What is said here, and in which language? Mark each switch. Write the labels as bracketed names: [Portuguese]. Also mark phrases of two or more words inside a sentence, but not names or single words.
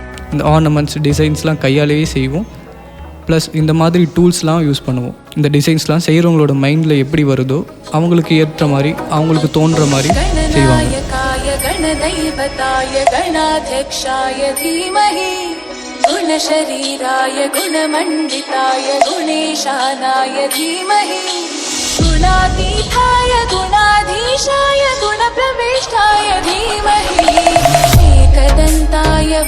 [Tamil] இந்த [English] ornaments designs [Tamil] கையாலேயே செய்வோம். ப்ளஸ் இந்த மாதிரி [English] tools use [Tamil] பண்ணுவோம். இந்த டிசைன்ஸ்லாம் செய்கிறவங்களோட மைண்டில் எப்படி வருதோ அவங்களுக்கு ஏற்ற மாதிரி அவங்களுக்கு தோன்ற மாதிரி செய்வாங்க. [Sanskrit] गणदैवताय गणाध्यक्षाय धीमहि गुणशरीराय गुणमण्डिताय गुणेशानाय धीमहि गुणातीताय गुणाधीशाय गुणप्रविष्टाय धीमहि एकदन्ताय